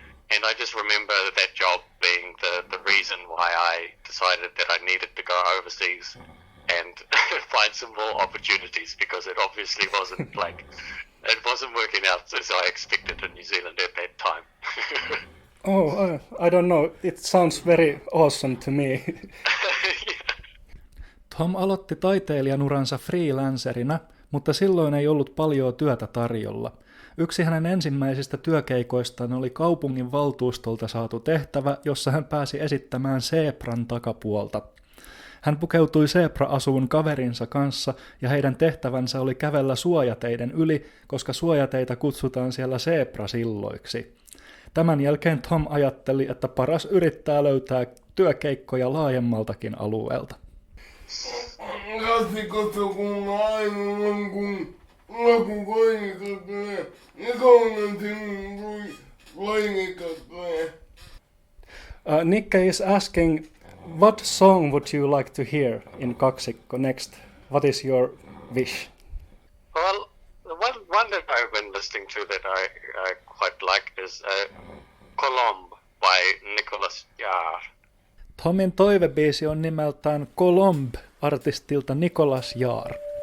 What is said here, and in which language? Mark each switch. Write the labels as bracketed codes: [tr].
[en] And I just remember that job being the reason why I decided that I needed to go overseas and find some more opportunities, because it obviously wasn't it wasn't working out as I expected in New Zealand at that time. I don't know. It sounds very awesome to me. [fi] Thom aloitti taiteilijanuransa freelancerina, mutta silloin ei ollut paljon työtä tarjolla. Yksi hänen ensimmäisistä työkeikoistaan oli kaupungin valtuustolta saatu tehtävä, jossa hän pääsi esittämään seepran takapuolta. Hän pukeutui seepra-asuun kaverinsa kanssa ja heidän tehtävänsä oli kävellä suojateiden yli, koska suojateitä kutsutaan siellä seeprasilloiksi. Tämän jälkeen Thom ajatteli, että paras yrittää löytää työkeikkoja laajemmaltakin alueelta. Klassikossa kun aivan kun lakukoinikot tulee, ja kaunan sinun koinikot tulee. [en] Nikke is asking, what song would you like to hear in kaksikko next? What is your wish? Well, the one that I've been listening to that I quite like is Colombe by Nicholas Jaar. [fi] Thomin toivebiisi on nimeltään Colombe artistilta Nicholas Jaar.